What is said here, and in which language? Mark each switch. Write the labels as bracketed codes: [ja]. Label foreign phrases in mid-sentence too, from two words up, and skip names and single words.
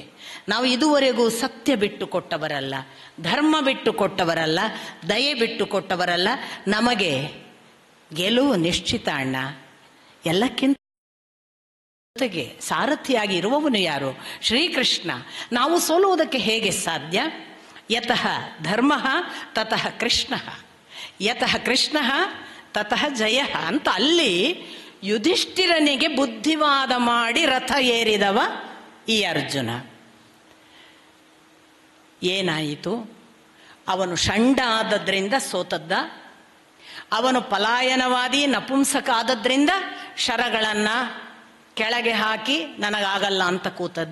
[kn] ನಾವು ಇದುವರೆಗೂ ಸತ್ಯ ಬಿಟ್ಟು ಕೊಟ್ಟವರಲ್ಲ, ಧರ್ಮ ಬಿಟ್ಟು ಕೊಟ್ಟವರಲ್ಲ, ದಯೆ ಬಿಟ್ಟು ಕೊಟ್ಟವರಲ್ಲ. ನಮಗೆ ಗೆಲುವು ನಿಶ್ಚಿತ ಅಣ್ಣ. ಎಲ್ಲಕ್ಕಿಂತ ಜೊತೆಗೆ ಸಾರಥಿಯಾಗಿ ಇರುವವನು ಯಾರು? ಶ್ರೀಕೃಷ್ಣ. ನಾವು ಸೋಲುವುದಕ್ಕೆ ಹೇಗೆ ಸಾಧ್ಯ? [sa] ಯತಃ ಧರ್ಮ ತತಃ ಕೃಷ್ಣ, ಯತಃ ಕೃಷ್ಣ ತತಃ ಜಯ [kn] ಅಂತ ಅಲ್ಲಿ ಯುಧಿಷ್ಠಿರನಿಗೆ ಬುದ್ಧಿವಾದ ಮಾಡಿ ರಥ ಏರಿದವ ಈ ಅರ್ಜುನ. ಏನಾಯಿತು? ಅವನು ಷಂಡ ಆದದ್ರಿಂದ ಸೋತದ್ದ, ಅವನು ಪಲಾಯನವಾದಿ ನಪುಂಸಕ ಆದದ್ರಿಂದ ಶರಗಳನ್ನ ಕೆಳಗೆ ಹಾಕಿ ನನಗಾಗಲ್ಲ ಅಂತ ಕೂತದ್ದ.